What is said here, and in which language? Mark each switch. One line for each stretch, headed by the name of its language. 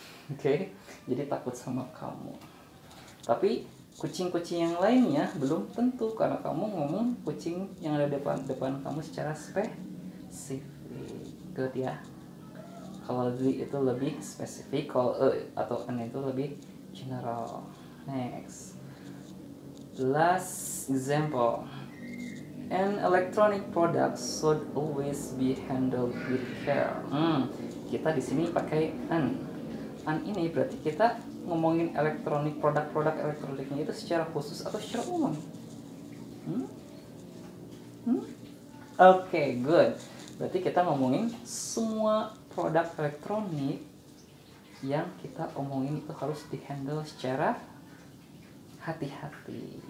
Indonesian: Oke, jadi takut sama kamu. Tapi kucing-kucing yang lainnya belum tentu, karena kamu ngomong kucing yang ada depan kamu secara spesifik. Good ya. Kalau the itu lebih spesifik, kalau atau an itu lebih general.
English: Next. Last example. An electronic product should always be handled with care.
Indonesian: Kita di sini pakai an. An ini berarti kita ngomongin elektronik, produk-produk elektroniknya itu secara khusus atau secara umum? Oke, good. Berarti kita ngomongin semua produk elektronik yang kita omongin itu harus dihandle secara hati-hati.